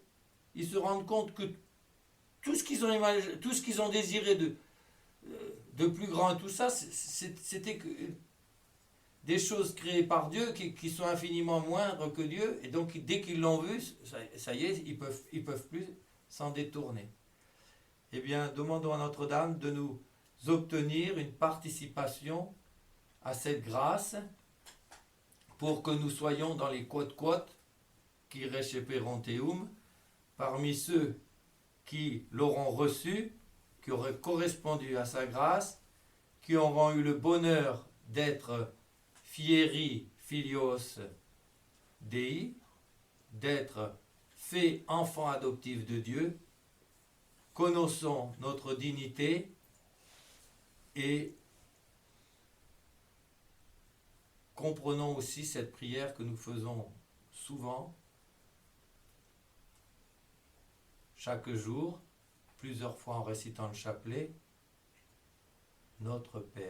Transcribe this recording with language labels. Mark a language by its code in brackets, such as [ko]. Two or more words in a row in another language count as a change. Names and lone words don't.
[fr] Ils se rendent compte que tout ce qu'ils ont désiré de plus grand et tout ça, c'était que des choses créées par Dieu qui sont infiniment moindres que Dieu, et donc dès qu'ils l'ont vu, ça y est, ils peuvent plus s'en détourner. Eh bien, demandons à Notre-Dame de nous obtenir une participation à cette grâce pour que nous soyons dans les [la] quod qui receperunt eum, [fr] parmi ceux qui l'auront reçu, qui auraient correspondu à sa grâce, qui auront eu le bonheur d'être [la] fieri filios Dei, [fr] d'être fait enfant adoptif de Dieu. Connaissons notre dignité et comprenons aussi cette prière que nous faisons souvent, chaque jour, plusieurs fois en récitant le chapelet.